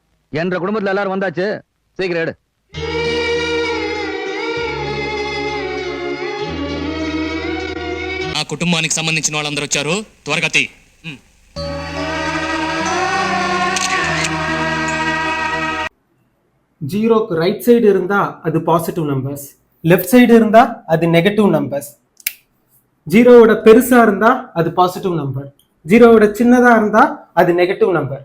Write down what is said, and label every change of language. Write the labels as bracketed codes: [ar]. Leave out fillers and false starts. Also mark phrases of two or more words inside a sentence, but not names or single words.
[ta] என்ற குடும்பத்துல எல்லாரும் வந்தாச்சு, சீக்கிரம் எடு. [te] ఆ కుటుంబానికి సంబంధించిన వాళ్ళందరూ వచ్చారు, త్వరగా తీ. [ta] ஜீரோக்கு [en] right side [ta] இருந்தா அது [en] positive numbers, left side [ta] இருந்தா அது [en] negative numbers. [ta] ஜீரோவோட பெருசா இருந்தா அது [en] positive number, [ta] ஜீரோவோட சின்னதா இருந்தா அது [en] negative number.